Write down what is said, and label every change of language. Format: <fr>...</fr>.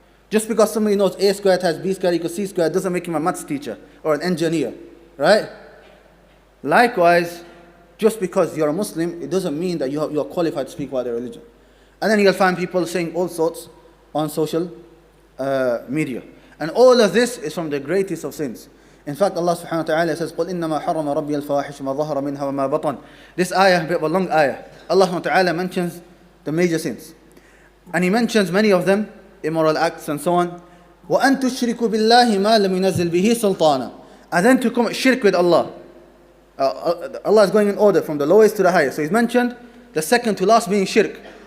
<en>Just because somebody knows A squared has B squared equals C squared doesn't make him a maths teacher or an engineer. Right? Likewise, just because you're a Muslim, it doesn't mean that you are qualified to speak about their religion. And then you'll find people saying all sorts on social media. And all of this is from the greatest of sins. In fact, Allah subhanahu wa ta'ala says,</en> <ar>قُلْ إِنَّمَا حَرَّمَ رَبِّيَ الْفَوَاحِشَ مَا ظَهَرَ مِنْهَا وَمَا بَطَنَ.</ar> <en>This ayah, a bit of a long ayah. Allah subhanahu wa ta'ala mentions the major sins. And He mentions many of them, immoral acts and so on.</en> <ar>وَأَن تُشْرِكُوا بِاللَّهِ مَا لَمْ يُنَزِّلْ بِهِ سُلْطَانًا.</ar> <en>And then to commit shirk with Allah. Allah is going in order from the lowest to the highest. So He's mentioned the second to last being shirk.</en>